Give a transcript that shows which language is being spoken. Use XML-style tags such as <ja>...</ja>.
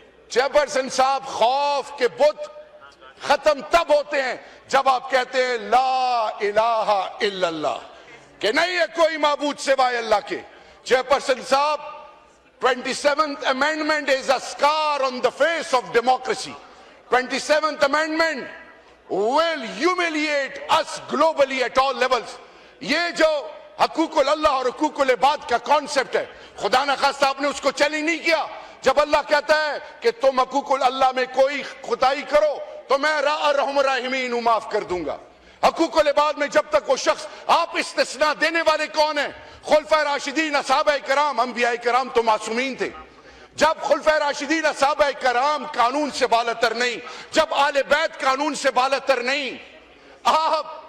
<ur>Chairperson صاحب، خوف کے بت ختم تب ہوتے ہیں جب آپ کہتے ہیں لا الہ الا اللہ، کہ نہیں ہے کوئی معبود سوائے اللہ کے۔ چیئرپرسن صاحب،</ur> <en>27th amendment is a scar on the face of democracy. 27th amendment will humiliate us globally at all levels.</en> <ur>یہ جو حقوق اللہ اور حقوق العباد کا کانسیپٹ ہے، خدا نخواستہ آپ نے اس کو چیلنج نہیں کیا۔ جب اللہ کہتا ہے کہ تم حقوق اللہ میں کوئی خدائی کرو تو میں ارحم الراحمین ہوں، معاف کر دوں گا۔ حقوق العباد میں جب تک وہ شخص، آپ استثناء دینے والے کون ہیں؟ خلفائے راشدین، اصحابہ کرام، انبیاء کرام تو معصومین تھے۔ جب خلفائے راشدین، اصحابہ کرام قانون سے بالاتر نہیں، جب آل بیت قانون سے بالاتر نہیں، آپ</ur>